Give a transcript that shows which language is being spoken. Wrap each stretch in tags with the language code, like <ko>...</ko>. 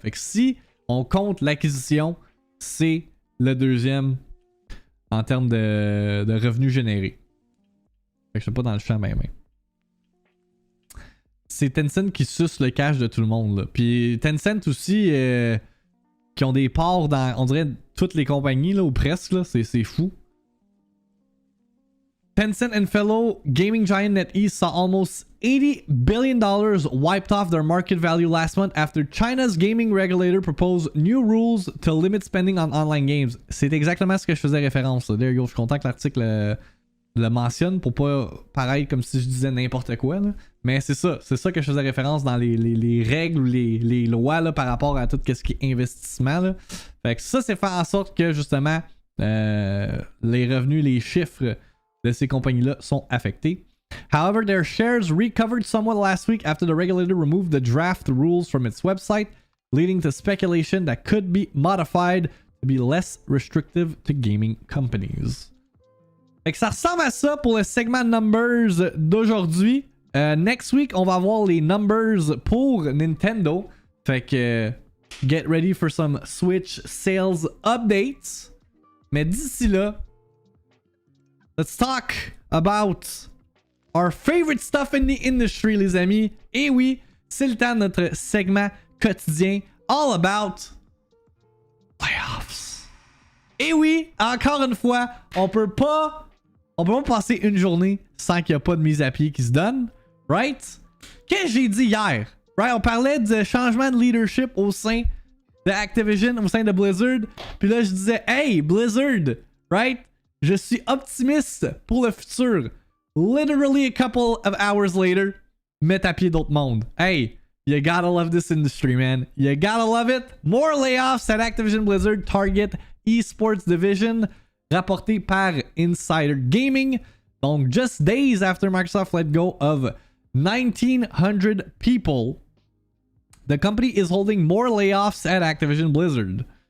<fr>Fait que si on compte l'acquisition, c'est le deuxième en termes de revenus générés. Fait que je suis pas dans le champ même. C'est Tencent qui suce le cash de tout le monde. Là. Puis Tencent aussi, qui ont des parts dans, on dirait, toutes les compagnies, là, ou presque. Là, c'est fou.</fr> <en>Tencent and fellow gaming giant NetEase saw almost $80 billion wiped off their market value last month after China's gaming regulator proposed new rules to limit spending on online games.</en> <fr>C'est exactement ce que je faisais référence.</fr> <en>There you go.</en> <fr>Je suis content que l'article le mentionne pour pas paraître comme si je disais n'importe quoi. Là. Mais c'est ça que je faisais référence dans les règles ou les lois là, par rapport à tout ce qui est investissement. Là. Fait que ça, c'est faire en sorte que justement les revenus, les chiffres de ces compagnies-là sont affectés.</fr> <en>However, their shares recovered somewhat last week after the regulator removed the draft rules from its website, leading to speculation that could be modified to be less restrictive to gaming companies.</en> <fr>Fait que ça ressemble à ça pour le segment numbers d'aujourd'hui.</fr> <en>Next week,</en> <fr>on va avoir les numbers pour Nintendo. Fait que</fr> <en>get ready for some Switch sales updates.</en> <fr>Mais d'ici là,</fr> <en>let's talk about our favorite stuff in the industry,</en> <fr>les amis. Et oui, c'est le temps de notre segment quotidien</fr> <en>all about Layoffs.</en> <fr>Et oui, encore une fois, on peut pas passer une journée sans qu'il n'y a pas de mise à pied qui se donne. Right? Qu'est-ce que j'ai dit hier? Right? On parlait de changement de leadership au sein de Activision, au sein de Blizzard. Puis là, je disais, hey, Blizzard, right? Je suis optimiste pour le futur.</fr> <en>Literally a couple of hours later,</en> <fr>mets à pied d'autres mondes.</fr> <en>Hey, you gotta love this industry, man. You gotta love it. More layoffs at Activision Blizzard Target Esports Division,</en> <fr>rapporté par</fr> <en>Insider Gaming. Donc, just days after Microsoft let go of 1,900 people, the company is holding more layoffs at Activision Blizzard.</en>